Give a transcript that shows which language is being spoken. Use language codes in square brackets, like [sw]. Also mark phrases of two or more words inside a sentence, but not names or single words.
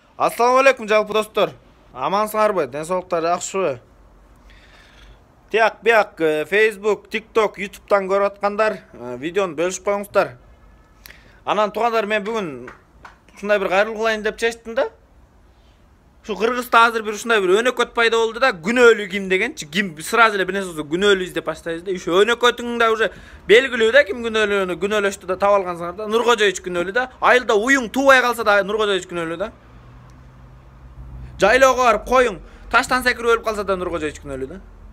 [ar] السلام عليكم [ky] жалпы достор. Амансыңарбы? Денсаулыктар жакшыбы? Тияк бияк Facebook, TikTok, YouTube'дан көрүп аткандар, видеону бөлүшүп коюңуздар. Анан туугандар, мен бүгүн ушундай бир кайрылуу кылайын деп чечтим да. [tr] Şu Kırgız'da hazır bir [ky] ушундай бир өнөкөт пайда болду да, күнөөлүү ким дегенчи, ким сразу эле бир нерсе болсо күнөөлүү издеп баштайбыз да. Ушу өнөкөтүң да уже белгилүү да, ким күнөөлүүнү күнөөлөштү да таап алгансыңар да. Нуркожоевич күнөөлүү да. Айылда уюң туубай калса да Нуркожоевич күнөөлүү да. Жайлоого барып коюң таштан секирип өлүп калса да Нуркожоевич күнөөлүү да.